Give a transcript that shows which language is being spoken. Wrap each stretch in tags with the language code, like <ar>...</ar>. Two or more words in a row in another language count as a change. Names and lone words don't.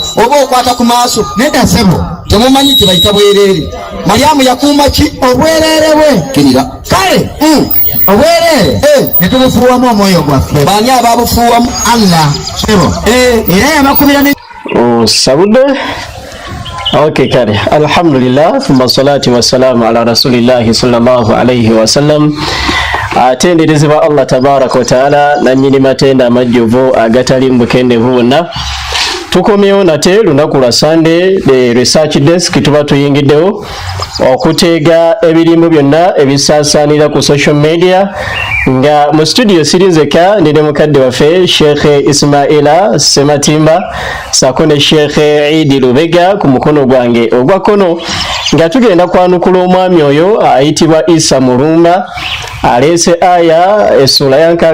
<lg>Oba okwata ku maaso. Nedda ssebo. Temumanyi kye bayita bwerere. Mariyamu yakuuma ki? Obwerere bwe. Kirira. Kale obwerere ne tubufuuwamu omwoyo gwaffe. Baani abaabufuuwamu? Allah ssebo. Era yabakubira ne Sabude. Okay, kare.</lg> <ar>الحمد لله ثم الصلاة والسلام على رسول الله صلى الله عليه وسلم.</ar> <lg>Atenderezebwa</lg> <ar>الله تبارك وتعالى</ar> <lg>nannyini matenda amajjuvu agatali mbukendevu bonna. Tukomyewo nate lunaku lwa Sunday</lg> <en>the research desk</en> <lg>tuba tuyingiddewo okuteega ebirimbo byonna ebisaasaanira ku</lg> <en>social media</en> <lg>nga mu studio sirinzeka ndi ne mukadde waffe Sheikh Ismaila Sematimba sako ne Sheikh Idi Lubega ku mukono gwange ogwa kono nga tugenda kwanukula omwami oyo ayitibwa Isa Murumba alese aya esula ya</lg>